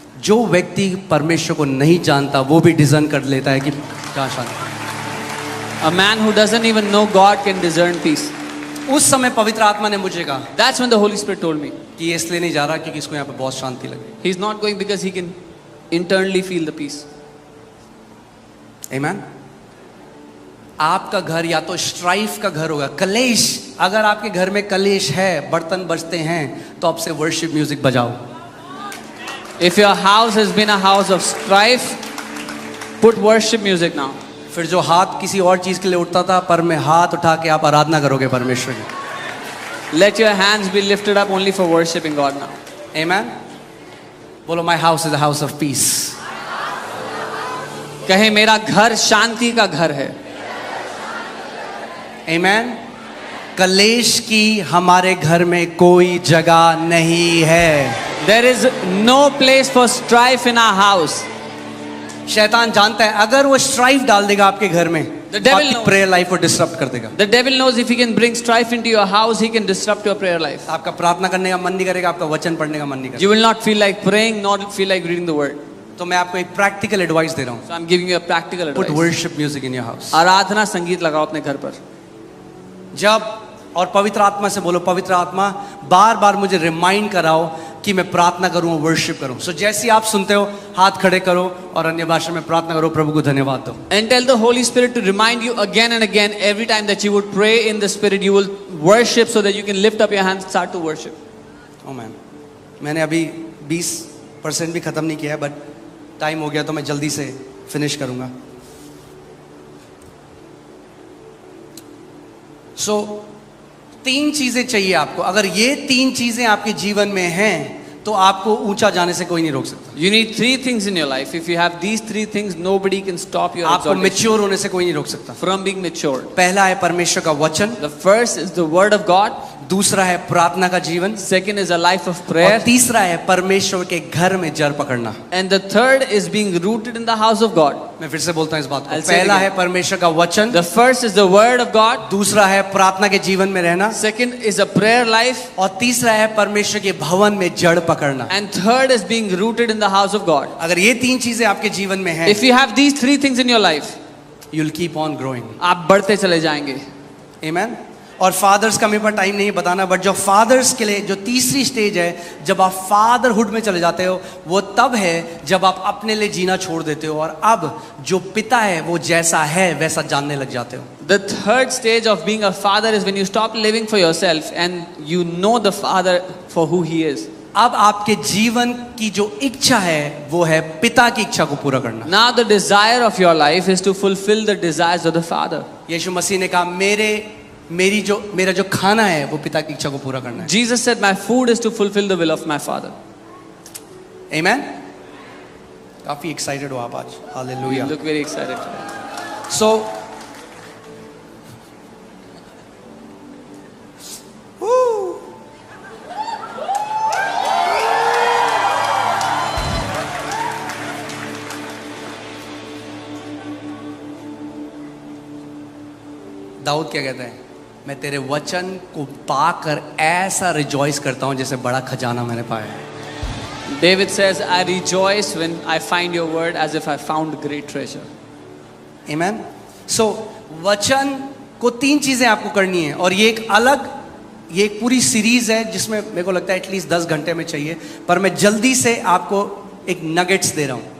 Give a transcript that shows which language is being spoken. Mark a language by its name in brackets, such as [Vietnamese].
[Hindi] जो व्यक्ति परमेश्वर को नहीं जानता वो भी डिजर्न कर लेता है कि क्या शांति. [English] A man who doesn't even know God can discern peace. [Hindi] उस समय पवित्र आत्मा ने मुझे कहा [English] That's when the Holy Spirit told me. [Hindi] कि ये इसलिए नहीं जा रहा क्योंकि इसको यहाँ पे बहुत शांति लगे. [English] He's not going because he can internally feel the peace. Amen? [Hindi] आपका घर या तो स्ट्राइफ का घर होगा, कलेश. अगर आपके घर में कलेश है, बर्तन बजते हैं, तो आपसे वर्शिप म्यूजिक बजाओ. [English] If your house has been a house of strife, put worship music now. [Hindi] फिर जो हाथ किसी और चीज के लिए उठता था, पर में हाथ उठा के आप आराधना करोगे परमेश्वर की. [English] Let your hands be lifted up only for worshiping God now. Amen? [Hindi] बोलो [English] my house is a house of peace. [Hindi] कहे मेरा घर शांति का घर है. [English] Amen? [Hindi] कलेश की हमारे घर में कोई जगह नहीं है. [English] There is no place for strife in our house. [Hindi] शैतान जानता है अगर वो स्ट्राइफ डाल देगा आपके घर में, [English] The devil knows. [Hindi] Prayer life को डिस्टर्ब कर देगा. [English] The devil knows if he can bring strife into your house, he can disrupt your prayer life. [Hindi] आपका प्रार्थना करने का मन नहीं करेगा, आपका वचन पढ़ने का मन नहीं करेगा. [English] You will not feel like praying, nor feel like reading the word. [Hindi] तो मैं आपको एक प्रैक्टिकल एडवाइस दे रहा हूँ. [English] So I'm giving you a practical put advice. Worship music in your house. [Hindi] आराधना संगीत लगाओ अपने घर पर. जब और पवित्र आत्मा से बोलो, पवित्र आत्मा बार बार मुझे रिमाइंड कराओ कि मैं प्रार्थना करूं, वर्शिप करूं. सो जैसे आप सुनते हो हाथ खड़े करो और अन्य भाषा में प्रार्थना करो, प्रभु को धन्यवाद दो. [English] And tell the Holy Spirit to remind you again and again, every time that you would pray in the Spirit, you will worship so that you can lift up your hands and start to worship. Oh man, [Hindi] मैंने अभी 20% भी खत्म नहीं किया है, but time हो गया तो मैं जल्दी से फिनिश करूंगा. सो 3 चीजें चाहिए आपको. अगर ये 3 चीजें आपके जीवन में हैं तो आपको ऊंचा जाने से कोई नहीं रोक सकता. [English] You need 3 things in your life. If you have these 3 things, nobody can stop your [Hindi] आपको [English] exaltation [Hindi] मैच्योर होने से कोई नहीं रोक सकता. [English] from being matured. [Hindi] पहला है परमेश्वर का वचन, [English] The first is the word of God. [Hindi] दूसरा है प्रार्थना का जीवन, [English] Second is a life of [Hindi] और [English] prayer. [Hindi] तीसरा है परमेश्वर के घर में जड़ पकड़ना. [English] And the third is being rooted in the house of God. [Hindi] मैं फिर से बोलता हूँ इस बात को. [English] I'll say it [Hindi] पहला [English] again. [Hindi] है परमेश्वर का वचन, [English] The first is the word of God. [Hindi] दूसरा है प्रार्थना के जीवन में रहना, [English] Second is a prayer life. [Hindi] और तीसरा है परमेश्वर के भवन में जड़ पकड़ना. [English] And third is being rooted in in the house of God. [Hindi] अगर ये 3 चीजें आपके जीवन में हैं, [English] If you have these 3 things in your life, you'll keep on growing. [Hindi] आप बढ़ते चले जाएंगे. [English] Amen. [Hindi] और फादर्स का मेरे पास टाइम नहीं बताना, बट जो फादर्स के लिए जो तीसरी स्टेज है, जब आप फादरहुड में चले जाते हो, वो तब है जब आप अपने लिए जीना छोड़ देते हो और अब जो पिता है वो जैसा है वैसा जानने लग जाते हो. [English] The third stage of being a father is when you stop living for yourself and you know the father for who he is. [Hindi] अब आपके जीवन की जो इच्छा है वो है पिता की इच्छा को पूरा करना. [English] Now the desire of your life is to fulfill the desires of the father. [Hindi] यीशु मसीह ने कहा मेरा जो खाना है वो पिता की इच्छा को पूरा करना है. [English] Jesus said, my food is to fulfill the will of my father. [Hindi] Amen. काफी एक्साइटेड हो आप आज. [English] You [Hindi] hallelujah. [English] look very excited today. [Hindi] So Dawood क्या कहता है? मैं तेरे वचन को पाकर ऐसा रिजॉइस करता हूं जैसे बड़ा खजाना मैंने पाया है. [English] David says, I rejoice when I find your word as if I found great treasure. Amen. [Hindi] So वचन को 3 चीजें आपको करनी है और ये एक पूरी सीरीज है जिसमें मेरे को लगता है एटलीस्ट 10 घंटे में चाहिए, पर मैं जल्दी से आपको एक नगेट्स दे रहा हूं.